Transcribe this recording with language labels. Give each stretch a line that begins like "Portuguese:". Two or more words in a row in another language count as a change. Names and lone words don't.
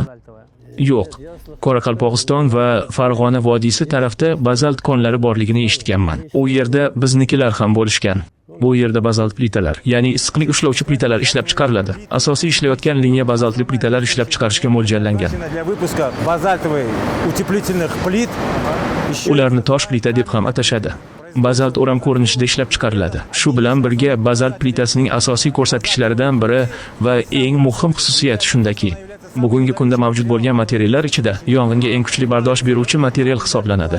Uzbek: Yo'q. Qoraqalpog'iston va Farg'ona vodiysi tarafda bazalt konlari borligini eshitganman. U yerda biznikilar ham bo'lishgan. Bu yerda bazalt plitalar, ya'ni issiqlik ushlovchi plitalar ishlab chiqariladi. Asosiy ishlayotgan liniya bazaltli plitalar ishlab chiqarishga mo'ljallangan.
Russian: для выпуска базальтовых утеплительных плит.
Uzbek: Ularni tosh plita deb ham atashadi. Bazalt o'ram ko'rinishida ishlab chiqariladi. Shu bilan birga bazalt plitasining asosiy ko'rsatkichlaridan biri va eng muhim xususiyati shundaki, bugungi kunda mavjud bo'lgan materiallar ichida yong'inga eng kuchli bardosh beruvchi material hisoblanadi.